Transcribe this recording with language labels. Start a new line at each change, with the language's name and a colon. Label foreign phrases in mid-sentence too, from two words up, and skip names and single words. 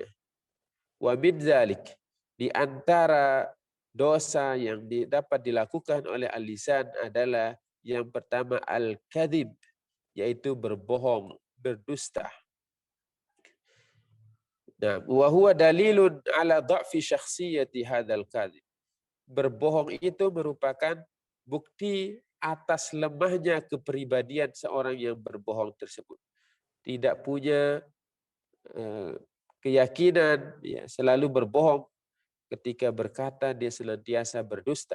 Arabic: ومن ذلك,
Indonesian: di antara dosa yang dapat dilakukan oleh al-lisan adalah yang pertama al-kadhib, yaitu berbohong, berdusta. Nah,
Arabic: وهو دليل على ضعف شخصية هذا الكاذب.
Indonesian: Berbohong itu merupakan bukti atas lemahnya kepribadian seorang yang berbohong tersebut. Tidak punya keyakinan, ya, selalu berbohong. Ketika berkata dia senantiasa berdusta.